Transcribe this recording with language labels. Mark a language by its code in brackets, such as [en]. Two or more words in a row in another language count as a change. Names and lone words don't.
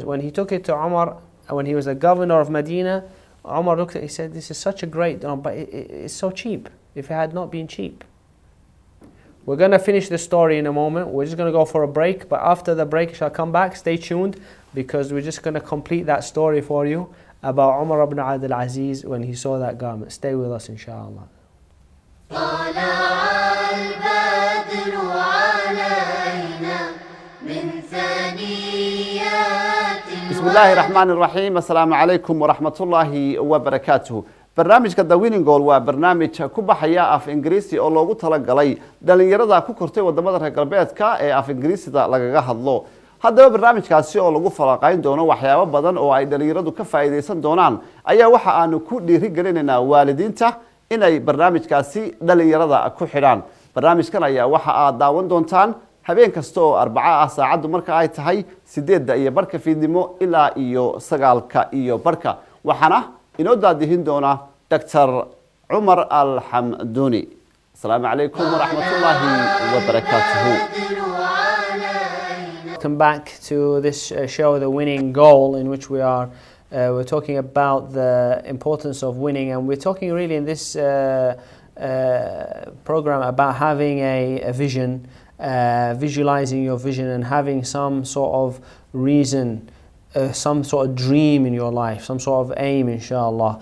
[en] When he took it to Umar, when he was the governor of Medina, Umar looked at it, he said, this is such a great, but it's so cheap, if it had not been cheap. We're going to finish the story in a moment. We're just going to go for a break, but after the break, shall come back. Stay tuned, because we're just going to complete that story for you about Umar ibn Abdul Aziz when he saw that garment. Stay with us, inshallah. [ar] بسم الله الرحمن الرحيم السلام عليكم ورحمة الله وبركاته [so] barnaamijka The Winning Goal waa barnaamij ku baxaya af Ingiriisi oo loogu talagalay dhalinyarada ku kortay wadamada reer galbeedka ee af Ingiriisida lagaga hadlo. Haddaba barnaamijkaasi oo lagu falaqayn doono waxyaabo badan oo ay dhalinyaradu ka faa'iideysan doonaan ayaa waxa aanu ku dhiirigelinaynaa waalidiinta inay barnaamijkaasi dhalinyarada ku xidhaan. Barnaamijkan ayaa waxa aad daawan doontaan habeen kasta oo Arbaca ah saacadu marka ay tahay 8:00 fiidnimo ilaa iyo 9:00 waxaana inoo daadihin doona Dr. Omer El-Hamdoon. [ar] السلام عليكم ورحمة الله وبركاته. [en] Welcome back to this show, The Winning Goal, in which we're talking about the importance of winning, and we're talking really in this program about having a vision, visualizing your vision and having some sort of reason, some sort of dream in your life, some sort of aim, inshallah.